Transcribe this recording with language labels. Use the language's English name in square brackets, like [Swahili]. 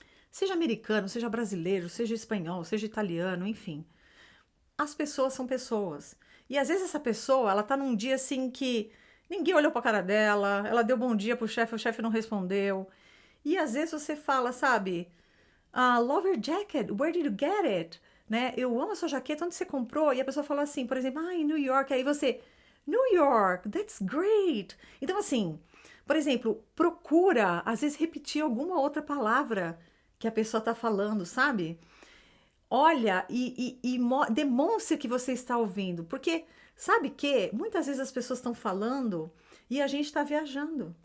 [Portuguese] Seja americano, seja brasileiro, seja espanhol, seja italiano, enfim. As pessoas são pessoas. E às vezes essa pessoa, ela tá num dia assim que ninguém olhou pra cara dela, ela deu bom dia pro chefe, o chefe não respondeu. E às vezes você fala, sabe? [English] Love your jacket, where did you get it? [Portuguese] Né? Eu amo a sua jaqueta, onde você comprou? E a pessoa fala assim, por exemplo, em New York. Aí você, New York, [English] that's great. [Portuguese] Então assim, por exemplo, procura, às vezes, repetir alguma outra palavra que a pessoa tá falando, sabe? Olha e demonstre que você está ouvindo, porque sabe que muitas vezes as pessoas estão falando e a gente está viajando.